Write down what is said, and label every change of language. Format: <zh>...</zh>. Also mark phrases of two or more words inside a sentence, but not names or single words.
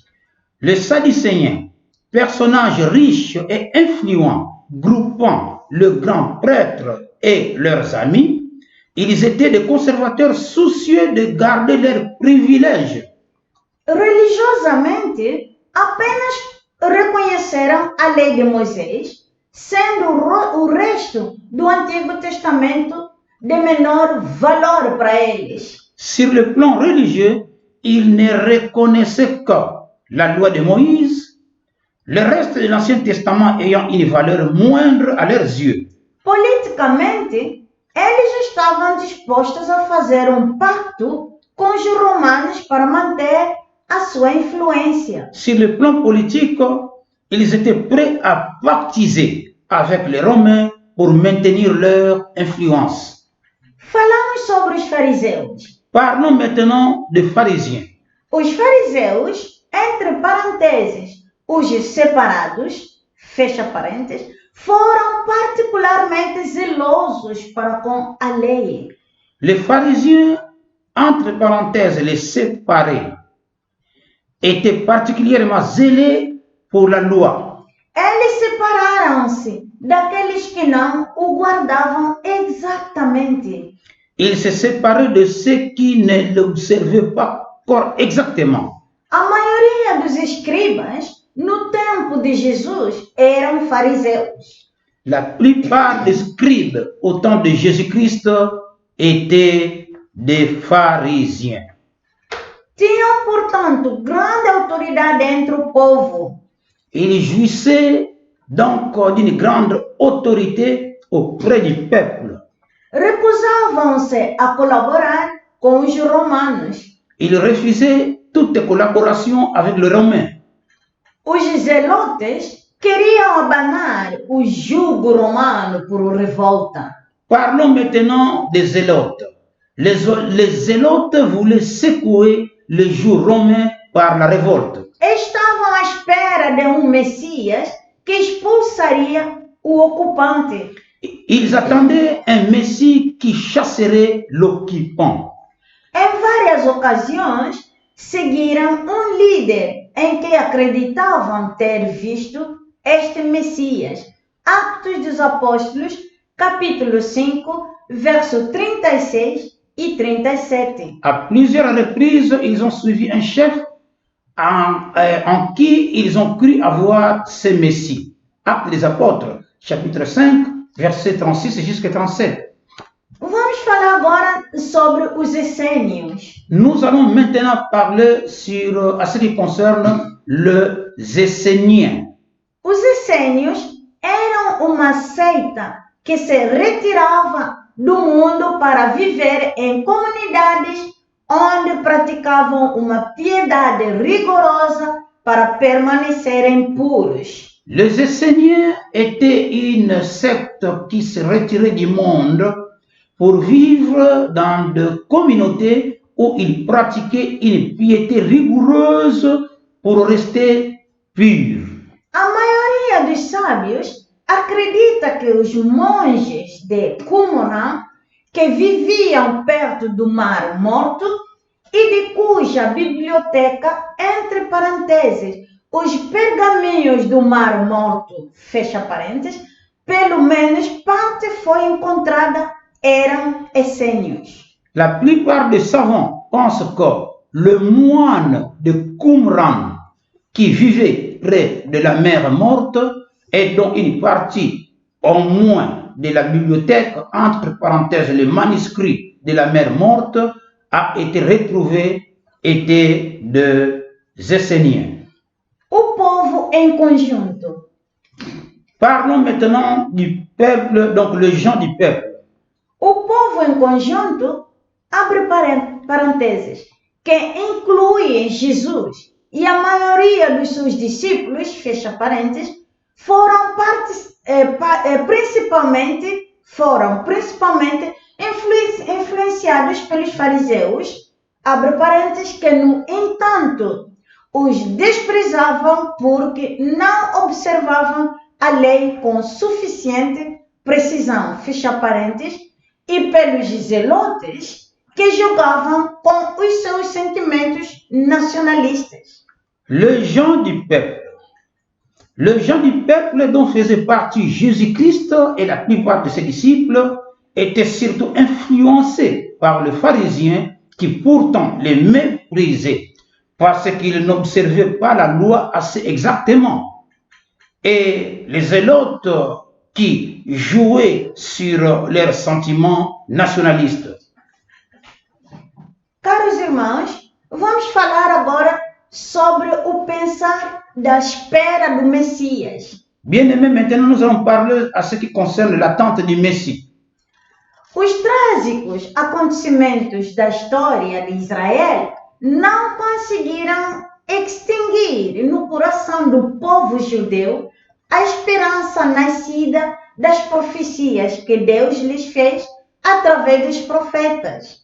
<fr>Les Sadducéens, personnages riches et influents, groupant le grand prêtre et leurs amis, ils étaient des conservateurs soucieux de garder leurs privilèges.</fr> <pt>Religiosamente, apenas reconheceram a lei de Moisés, sendo o resto do Antigo Testamento de menor valor para eles.</pt> <fr>Sur le plan religieux, ils ne reconnaissaient que la loi de Moïse, le reste de l'Ancien Testament ayant une valeur moindre à leurs yeux.</fr> <pt>Politicamente, eles estavam dispostos a fazer pacto com os romanos para manter a sua influência.</pt> <fr>Sur le plan politique, ils étaient prêts à pactiser avec les Romains pour maintenir leur influence.</fr> <pt>Falamos sobre os fariseus.</pt> <fr>Parlons maintenant des pharisiens.</fr> <pt>Os fariseus, entre parênteses, os separados, fecha parênteses, foram particularmente zelosos para com a lei.</pt> <fr>Les pharisiens, entre parenthèses les séparés, étaient particulièrement zélés pour la loi.</fr> <pt>Eles separaram-se daqueles que não o guardavam exatamente.</pt> <fr>Ils se séparaient de ceux qui ne l'observaient pas exactement.</fr> <pt>A maioria dos escribas, no tempo de Jesus, eram fariseus.</pt> <fr>La plupart des scribes au temps de Jésus-Christ étaient des pharisiens.</fr> <pt>Tinham, portanto, grande autoridade entre o povo.</pt> <fr>Ils jouissaient donc d'une grande autorité auprès du peuple.</fr> <pt>Recusavam-se a colaborar com os romanos.</pt> <fr>Ils refusaient toute collaboration avec les Romains.</fr> <pt>Os zelotes queriam abanar o jugo romano por revolta.</pt> <fr>Parlons maintenant des zélotes. Les zélotes voulaient secouer le joug romain par la révolte.</fr> <pt>Estavam à espera de Messias que expulsaria o ocupante.</pt> <fr>Ils attendaient un Messie qui chasserait l'occupant.</fr> <pt>Em várias ocasiões, seguiram líder em que acreditavam ter visto este Messias. Atos dos Apóstolos, capítulo 5, verso 36 e 37.</pt> <fr>À plusieurs reprises, ils ont suivi un chef en qui ils ont cru avoir ce Messie. Actes des Apôtres, chapitre 5, verset 36 jusqu'à 37.</fr> <pt>Vamos falar agora sobre os essênios.</pt> <fr>Nous allons maintenant parler à ce qui concerne les Esséniens.</fr> <pt>Os essênios eram uma seita que se retirava do mundo para viver em comunidades onde praticavam uma piedade rigorosa para permanecerem puros.</pt> <fr>Les Esséniens étaient une secte qui se retirait du monde pour vivre dans des communautés où ils pratiquaient une piété rigoureuse pour rester purs.</fr> <pt>A maioria dos sábios acredita que os monges de Qumran, que viviam perto do Mar Morto e de cuja biblioteca, entre parênteses, os pergaminhos do Mar Morto, fecha parênteses, pelo menos parte foi encontrada, eram essênios.</pt> <fr>La plupart des savants pensent que le moine de Qumran qui vivait près de la mer Morte et dont une partie au moins de la bibliothèque, entre parenthèses le manuscrit de la mer Morte, a été retrouvé était des Esséniens.</fr> <pt>O povo em conjunto.</pt> <fr>Parlons maintenant du peuple, donc les gens du peuple.</fr> <pt>O povo em conjunto, abre parênteses, que inclui Jesus e a maioria dos seus discípulos, fecha parênteses, foram principalmente influenciados pelos fariseus, abre parênteses, que no entanto os desprezavam porque não observavam a lei com suficiente precisão, fecha parênteses, e pelos zelotes que jogavam com os seus sentimentos nacionalistas.</pt> <fr>Les gens du peuple. Les gens du peuple dont faisait partie Jésus-Christ et la plupart de ses disciples étaient surtout influencés par les pharisiens qui pourtant les méprisaient parce qu'ils n'observaient pas la loi assez exactement. Et les zélotes qui jouaient sur leurs sentiments nationalistes.</fr> <pt>Caros irmãos, vamos falar agora sobre o pensar da espera do Messias.</pt> <fr>Bien-aimés, maintenant nous allons parler à ce qui concerne l'attente du Messie.</fr> <pt>Os trágicos acontecimentos da história de Israel não conseguiram extinguir no coração do povo judeu a esperança nascida das profecias que Deus lhes fez através dos profetas.</pt>